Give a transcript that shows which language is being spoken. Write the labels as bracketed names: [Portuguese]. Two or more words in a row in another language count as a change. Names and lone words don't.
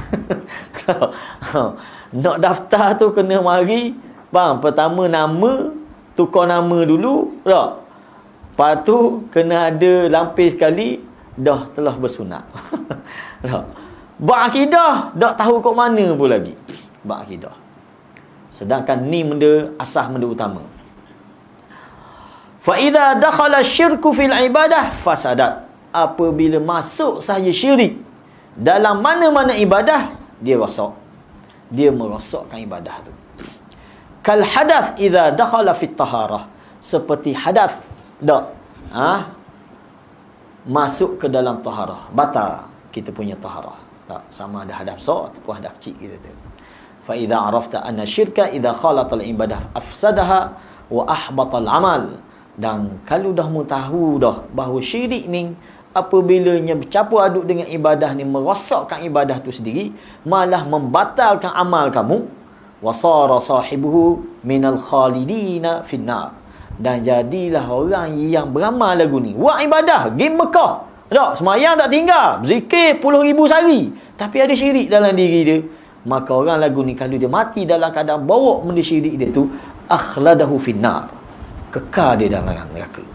[Malay] Nak daftar tu kena mari, bang, pertama nama, tukar nama dulu, tak? Lepas tu kena ada lampir sekali, dah telah bersunat. Tak? Bab akidah, tak tahu kat mana pun lagi. Bab akidah. Sedangkan ni benda asas, benda utama. [Arabic] فإذا دخل الشرك في العبادة فسدت. [Malay] Apabila masuk sahaja syirik dalam mana-mana ibadah, dia rosak. Dia merosakkan ibadah tu. [Arabic] كالحدث إذا دخل في الطهارة. [Malay] Seperti hadath dak masuk ke dalam taharah, batal kita punya taharah. Tak sama ada hadath besar ataupun hadath kecil kita tu. [Arabic] فإذا عرفت أن الشرك إذا خالط العبادة أفسدها وأحبط العمل. [Malay] Dan kalau dah mu tahu dah bahawa syirik ni apabila bercampur aduk dengan ibadah ni merosakkan ibadah tu sendiri, malah membatalkan amal kamu, [Arabic] وصار صاحبه من الخالدين في النار. [Malay] Dan jadilah orang yang beramal lagu ni, buat ibadah pergi Mekah, tak sembahyang tak tinggal, zikir 10,000 sehari, tapi ada syirik dalam diri dia, maka orang lagu ni kalau dia mati dalam keadaan bawa benda syirik dia tu, [Arabic] أخلده في النار, [Malay] kekal dia dalam neraka.